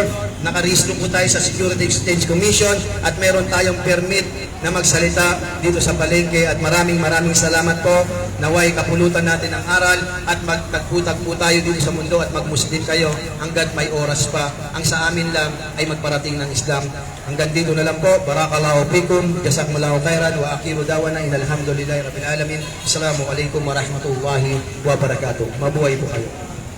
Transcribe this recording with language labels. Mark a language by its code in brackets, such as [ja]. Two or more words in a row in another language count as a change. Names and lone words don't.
[tl] Nakarehistro po tayo sa Security Exchange Commission at meron tayong permit na magsalita dito sa palengke at maraming salamat po. Naway kapulutan natin ang aral at magtagputag po tayo dito sa mundo at magmuslim kayo hanggat may oras pa. Ang sa amin lang ay magparating ng Islam. Hanggang dito na lang po. [ar] بارك الله فيكم. جزاكم الله خيرا. وآخر دعوانا أن الحمد لله رب العالمين. السلام عليكم ورحمة الله وبركاته. [tl] Mabuhay po kayo.